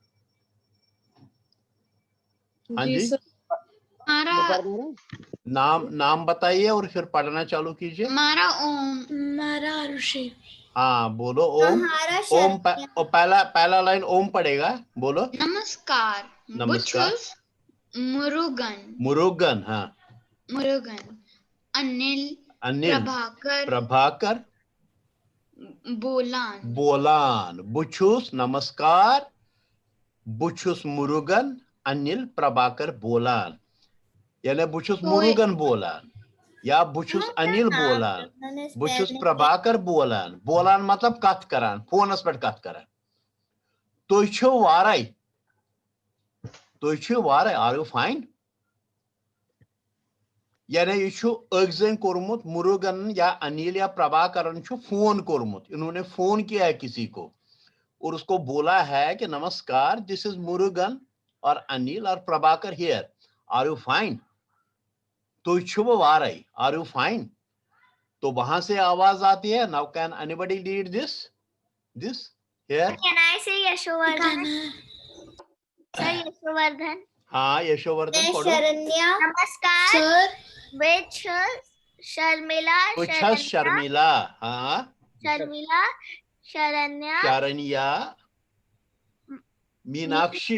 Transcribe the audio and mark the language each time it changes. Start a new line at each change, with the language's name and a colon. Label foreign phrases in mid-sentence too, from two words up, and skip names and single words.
Hindi: हाँ जी, हमारा नाम बताइए और फिर पढ़ना चालू कीजिए. हमारा ओम. हाँ बोलो. ओम. हमारा ओम शरण्या। पहला लाइन ओम पढ़ेगा. बोलो. नमस्कार. नमस्कार.
Kashmiri: बुचुस मुरुगन.
Hindi: मुरुगन. हाँ. मुरुगन. अनिल. अनिल. प्रभाकर.
Kashmiri: बोलान. बोलान. बुचुस नमस्कार. बुचुस मुरुगन. अनिल प्रभाकर बोलान. यानी बुचुस मुरुगन बोलान या बुचुस अनिल बोलान, बुचुस प्रभाकर बोलान. बोलान मतलब कथ करान, फोनस पे कथ करान. तुझ छो वाराई. तुझ छो वाराई.
English: are you fine?
Kashmiri: यानी ये छो अगजन कोरमुत मुरुगन या अनिल या प्रभाकरन छो फोन कोरमुत.
Hindi: इन्होंने फोन किया है किसी को और उसको बोला है कि नमस्कार,
English: this is
Hindi: मुरुगन और अनिल और प्रभाकर हियर.
English: are you fine? तो
Kashmiri: शुभ वाराई.
English: are you fine?
Hindi: तो वहां से आवाज आती है.
English: now can anybody read this here? Can I say यशोवर्धन? Sir, यशोवर्धन.
Hindi: हाँ, यशोवर्धन मैं पढ़ो. शरण्या. नमस्कार. सर. विच शर्मिला. अच्छा, शर्मिला. हाँ. शर्मिला. शरण्या. शरण्या. मीनाक्षी.